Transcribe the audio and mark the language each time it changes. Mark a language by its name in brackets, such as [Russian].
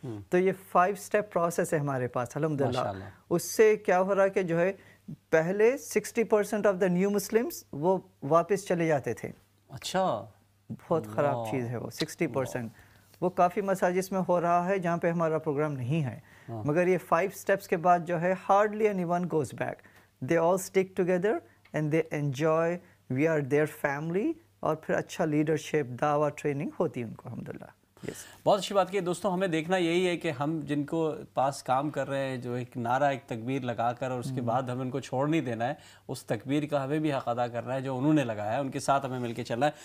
[Urdu] تو یہ 5 step process ہے ہمارے پاس الحمدللہ. اس سے کیا ہو رہا ہے کہ جو ہے پہلے [English] 60% of the new Muslims [Urdu] وہ واپس چلے جاتے تھے. اچھا، بہت خراب چیز ہے وہ 60%. وہ کافی مساجد میں ہو رہا ہے جہاں پہ ہمارا پروگرام نہیں ہے. مگر یہ 5 اسٹیپس کے بعد جو ہے [English] hardly anyone goes back. They all stick together and they enjoy. We are their family. [Urdu] اور پھر اچھا لیڈرشپ، دعویٰ، ٹریننگ ہوتی ہے ان کو الحمدللہ. بہت اچھی بات کی دوستوں. ہمیں دیکھنا یہی ہے کہ ہم جن کو پاس کام کر رہے ہیں, جو ایک نعرہ ایک تکبیر لگا کر اور اس کے بعد ہمیں ان کو چھوڑ نہیں دینا ہے, اس تکبیر کا ہمیں بھی حق ادا کرنا ہے جو انہوں نے لگایا ہے, ان کے ساتھ ہمیں مل کے چلنا ہے.